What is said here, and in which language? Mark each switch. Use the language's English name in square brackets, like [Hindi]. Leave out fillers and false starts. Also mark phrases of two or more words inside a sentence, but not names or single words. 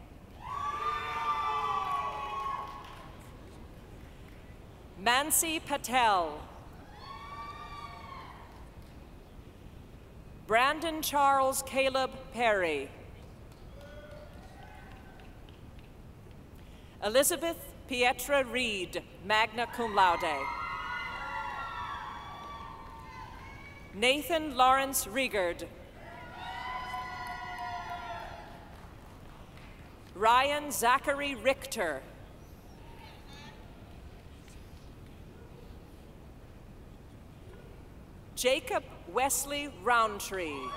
[English] Mansi Patel. Brandon Charles Caleb Perry. Elizabeth Pietra Reed, [Latin] magna cum laude. [English] Nathan Lawrence Riegard. Ryan Zachary Richter. Jacob Wesley Roundtree.